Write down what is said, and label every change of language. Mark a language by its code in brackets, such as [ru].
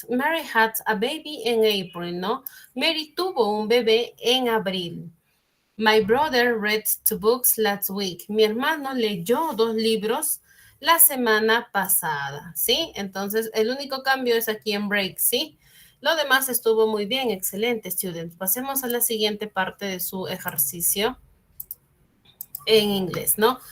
[en] Mary had a baby in April, ¿no? [es] Mary tuvo un bebé en abril. [en] My brother read 2 books last week. [es] Mi hermano leyó 2 libros la semana pasada, ¿sí? Entonces, el único cambio es aquí en break, ¿sí? Lo demás estuvo muy bien, excelente, students. Pasemos a la siguiente parte de su ejercicio en inglés, ¿no?